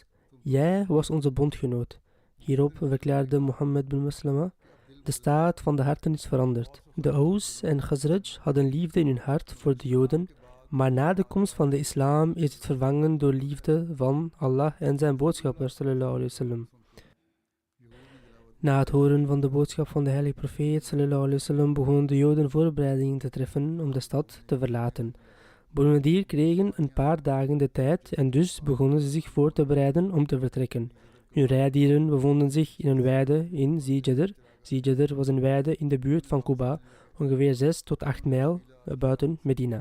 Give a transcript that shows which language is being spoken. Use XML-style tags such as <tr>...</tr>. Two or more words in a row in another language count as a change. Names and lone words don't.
<nl>Jij was onze bondgenoot. Hierop verklaarde Mohammed bin Maslama: de staat van de harten is veranderd. De Aus en Khazraj hadden liefde in hun hart voor de Joden, maar na de komst van de islam is het vervangen door liefde van Allah en zijn boodschapper</nl> <ar>صلى الله عليه وسلم.</ar> <nl>Na het horen van de boodschap van de heilige profeet</nl> <ar>صلى الله عليه وسلم</ar> <nl>begonnen de Joden voorbereidingen te treffen om de stad te verlaten. Banu Nadir kregen een paar dagen de tijd en dus begonnen ze zich voor te bereiden om te vertrekken. Hun rijdieren bevonden zich in een weide in Zijadr. Zijadr was een weide in de buurt van Quba, ongeveer 6 tot 8 mijl buiten Medina.</nl>